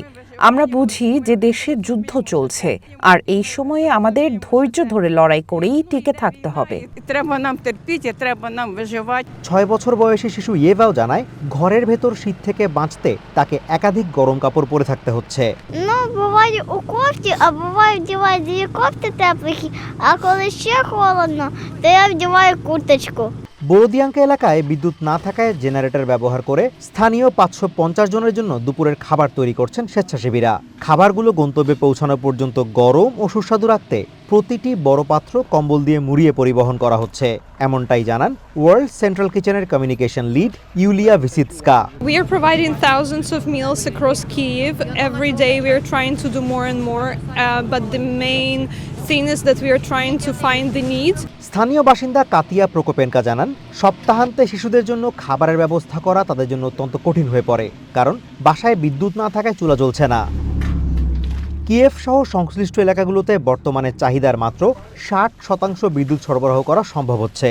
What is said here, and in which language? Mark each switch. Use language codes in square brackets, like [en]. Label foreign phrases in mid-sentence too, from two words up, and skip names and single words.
[bn] আমরা বুঝি যে দেশে যুদ্ধ চলছে, আর এই সময়ে আমাদের ধৈর্য ধরে লড়াই করেই টিকে থাকতে হবে। ৬ বছর বয়সী শিশু ইয়েভাও জানায়, ঘরের ভেতর শীত থেকে বাঁচতে তাকে একাধিক গরম কাপড় পরে থাকতে হচ্ছে। [uk] Буває у кофті, а буває вдіваю дві кофти теплих, а коли ще холодно, то я вдіваю курточку. [bn] বোরোদিয়াঙ্কা এলাকায় বিদ্যুৎ না থাকায় জেনারেটর ব্যবহার করে স্থানীয় ৫৫০ জনের জন্য দুপুরের খাবার তৈরি করছেন স্বেচ্ছাসেবীরা। খাবারগুলো গন্তব্যে পৌঁছানো পর্যন্ত গরম ও সুস্বাদু রাখতে প্রতিটি বড় পাত্র কম্বল দিয়ে মুড়িয়ে পরিবহন করা হচ্ছে, এমনটাই জানান ওয়ার্ল্ড সেন্ট্রাল কিচেনের [en] communication lead [bn] ইউলিয়া ভিসিৎস্কা। [en] We are providing thousands of meals across Kyiv. Every day we are trying to do more and more, but the main thing is that we are trying to find the needs. [bn] স্থানীয় বাসিন্দা কাতিয়া প্রোকোপেনকা জানান, সপ্তাহান্তে শিশুদের জন্য খাবারের ব্যবস্থা করা তাদের জন্য অত্যন্ত কঠিন হয়ে পড়ে, কারণ বাসায় বিদ্যুৎ না থাকায় চুলা জ্বলছে না। কিয়েভ সহ সংশ্লিষ্ট এলাকাগুলোতে বর্তমানে চাহিদার মাত্র ৬০% বিদ্যুৎ সরবরাহ করা সম্ভব হচ্ছে।